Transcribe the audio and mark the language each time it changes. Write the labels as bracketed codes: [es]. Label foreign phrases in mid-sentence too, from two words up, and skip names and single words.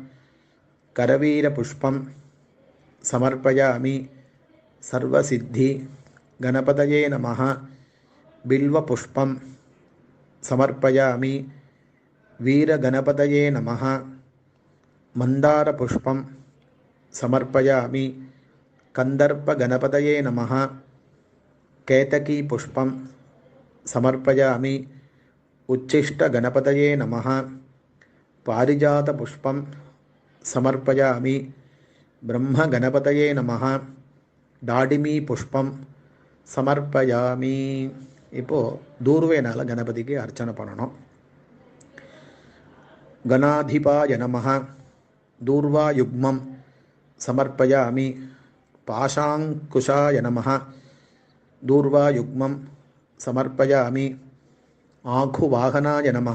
[sa] करवीरपुष्पं समर्पयामि सर्वसिद्धि गणपतये नमः बिल्वपुष्पं समर्पयामि वीरगणपतये नमः मंदारपुष्पं समर्पयामि कंदर्पगणपतये नमः केतकीपुष्पं समर्पयामि उच्छिष्टगणपतये नमः। पारिजातपुष्पं समर्पयामि। ब्रह्मगणपतये नमः. दाडिमी पुष्पं समर्पयामि. [ta] இப்போது தூர்வேனால் கணபதிக்கு அர்ச்சனை பண்ணணும். [sa] गणाधिपाय नमः। दूर्वायुग्मं समर्पयामि। पाशाङ्कुशाय नमः। दूर्वायुग्मं समर्पयामि। आखुवाहनाय नमः।